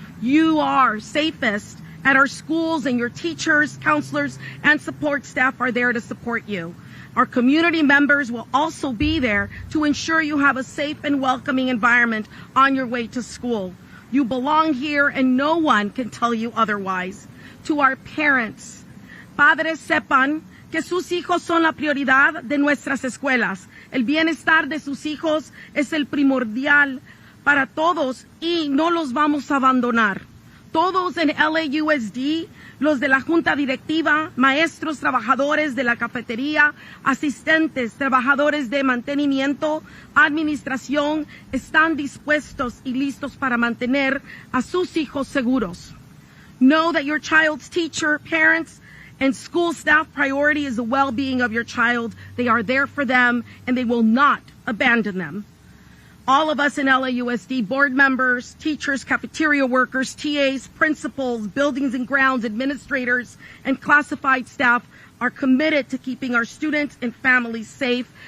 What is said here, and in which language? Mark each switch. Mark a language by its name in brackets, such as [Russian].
[English] You are safest at our schools, and your teachers, counselors, and support staff are there to support you. Our community members will also be there to ensure you have a safe and welcoming environment on your way to school. You belong here, and no one can tell you otherwise. To our parents, [Spanish] padres sepan que sus hijos son la prioridad de nuestras escuelas. El bienestar de sus hijos es el primordial para todos y no los vamos a abandonar. Todos en LAUSD, los de la junta directiva, maestros, trabajadores de la cafetería, asistentes, trabajadores de mantenimiento, administración, están dispuestos y listos para mantener a sus hijos seguros. [English] Know that your child's teacher, parents, and school staff priority is the well-being of your child. They are there for them, and they will not abandon them. All of us in LAUSD, board members, teachers, cafeteria workers, TAs, principals, buildings and grounds administrators, and classified staff are committed to keeping our students and families safe.